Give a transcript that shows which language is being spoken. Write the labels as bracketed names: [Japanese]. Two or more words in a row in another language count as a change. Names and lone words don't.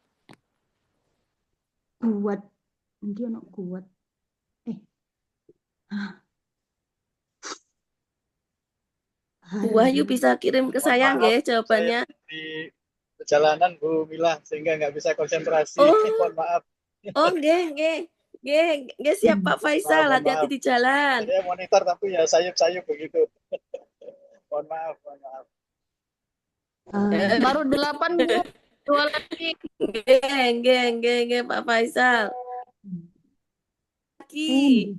[Indonesian] Kuat. Dia nak kuat. Bu Wahyu bisa kirim ke saya Mohon nggih maaf, jawabannya. saya di perjalanan Bu Mila sehingga nggak bisa konsentrasi. Oh, Mohon maaf. nggih. Nggih siap Pak Faisal, Mohon hati-hati maaf. di jalan. Saya monitor tapi ya sayup-sayup begitu. Mohon maaf, mohon maaf. Baru 8, Bu. 2 lagi. Nggih Pak Faisal. Lagi.